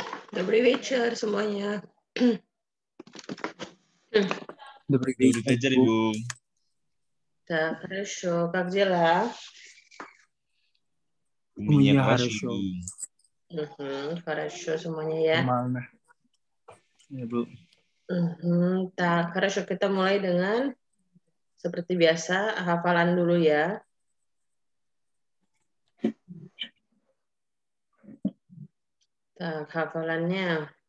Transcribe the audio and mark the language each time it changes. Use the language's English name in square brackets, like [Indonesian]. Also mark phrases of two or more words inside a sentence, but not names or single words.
[Russian] Добрый вечер semuanya. Добрый Добрый вечер, [Indonesian] Ibu. Ibu. [Russian] Так, хорошо. Как дела? У У меня меня хорошо, хорошо. [Indonesian] Ibu. [Russian] Хорошо [Indonesian] semuanya ya. Нормально. Ya, Bu. [Russian] Tak, хорошо. [Indonesian] Kita mulai dengan seperti biasa hafalan dulu ya. Tak, hafalannya.